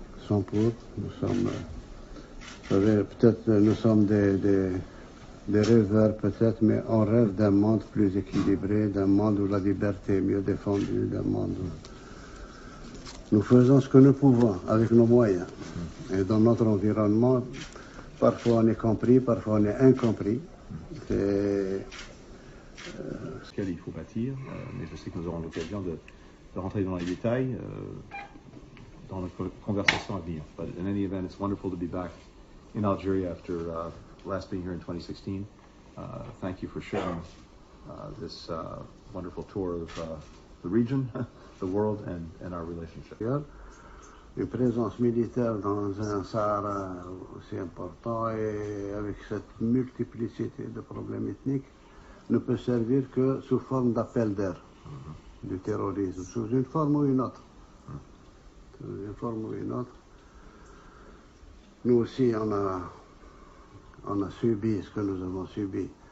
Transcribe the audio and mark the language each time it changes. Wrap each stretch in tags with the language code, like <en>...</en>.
<fr>Nous sommes, vous savez, peut-être nous sommes des rêveurs, peut-être, mais on rêve d'un monde plus équilibré, d'un monde où la liberté est mieux défendue, d'un monde où nous faisons ce que nous pouvons avec nos moyens. Et dans notre environnement, parfois on est compris, parfois on est incompris. Auquel il faut bâtir, mais je sais que nous aurons l'occasion de rentrer dans les détails dans notre conversation à venir.</fr> <en>But in any event, it's wonderful to be back in Algeria after last being here in 2016. Thank you for sharing this wonderful tour of the region, the world, and our relationship.</en> <fr>Une présence militaire dans un Sahara aussi important et avec cette multiplicité de problèmes ethniques ne peut servir que sous forme d'appel d'air du terrorisme, sous une forme ou une autre. Une forme ou une autre. Nous aussi, on a subi ce que nous avons subi.</fr>